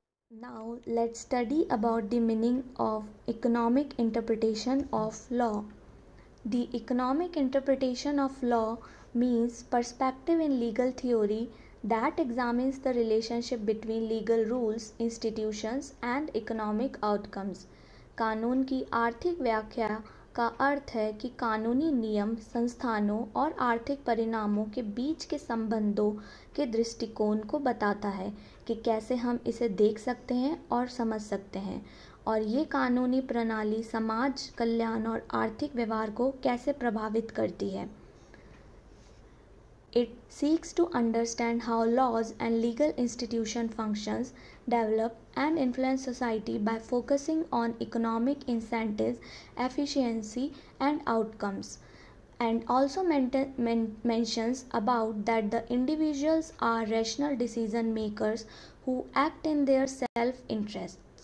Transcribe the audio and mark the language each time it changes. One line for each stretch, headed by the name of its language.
English: Now let's study about the meaning of economic interpretation of law. The economic interpretation of law means perspective in legal theory that examines the relationship between legal rules, institutions and economic outcomes.
Hindi: कानून की आर्थिक व्याख्या का अर्थ है कि कानूनी नियम संस्थानों और आर्थिक परिणामों के बीच के संबंधों के दृष्टिकोण को बताता है कि कैसे हम इसे देख सकते हैं और समझ सकते हैं, और ये कानूनी प्रणाली समाज कल्याण और आर्थिक व्यवहार को कैसे प्रभावित करती है.
English: It seeks to understand how laws and legal institution functions, develop and influence society by focusing on economic incentives, efficiency and outcomes, and also mentions about that the individuals are rational decision makers who act in their self-interests.